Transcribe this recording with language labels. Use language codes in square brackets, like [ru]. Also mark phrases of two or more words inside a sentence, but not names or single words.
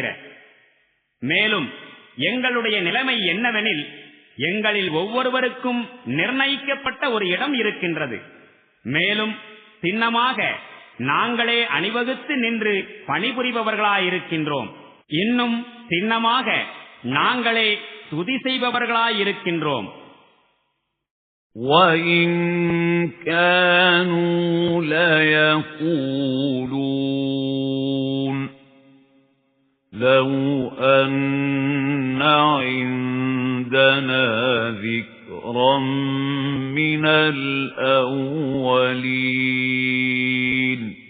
[ta] மேலும் எங்களுடைய நிலைமை என்னவெனில், எங்களில் ஒவ்வொருவருக்கும் நிர்ணயிக்கப்பட்ட ஒரு இடம் இருக்கின்றது. மேலும் சின்னமாக நாங்களே அணிவகுத்து நின்று பணிபுரிபவர்களாயிருக்கின்றோம். இன்னும் சின்னமாக நாங்களே துதி செய்பவர்களாயிருக்கின்றோம். [ar] وَإِن كَانُوا لَيَقُولُونَ لَوْ أَنَّ عِندَنَا ذِكْرًا مِنَ الْأَوَّلِينَ